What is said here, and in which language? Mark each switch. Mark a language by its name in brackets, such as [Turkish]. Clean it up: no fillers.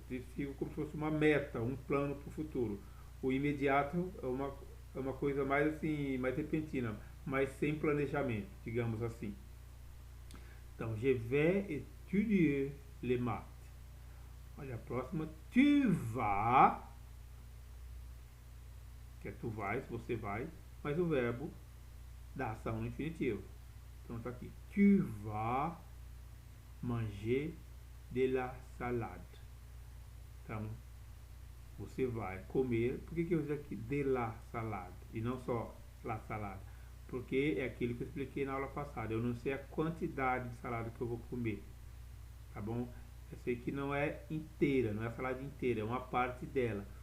[Portuguese] Fica como se fosse uma meta, um plano para o futuro. O imediato é uma coisa mais assim, mais repentina, mas sem planejamento, digamos assim. [French] Então, je vais étudier les maths. [Portuguese] Olha a próxima. [French] Tu vas, [Portuguese] que é tu vais, você vai, mas o verbo da ação no infinitivo. Então está aqui. [French] Tu vas manger de la salade. [Portuguese] Então, você vai comer. Por que eu uso aqui [French] de la salade [Portuguese] e não só la salada? Porque é aquilo que eu expliquei na aula passada. Eu não sei a quantidade de salada que eu vou comer. Tá bom? Eu sei que não é inteira, não é a salada inteira, é uma parte dela.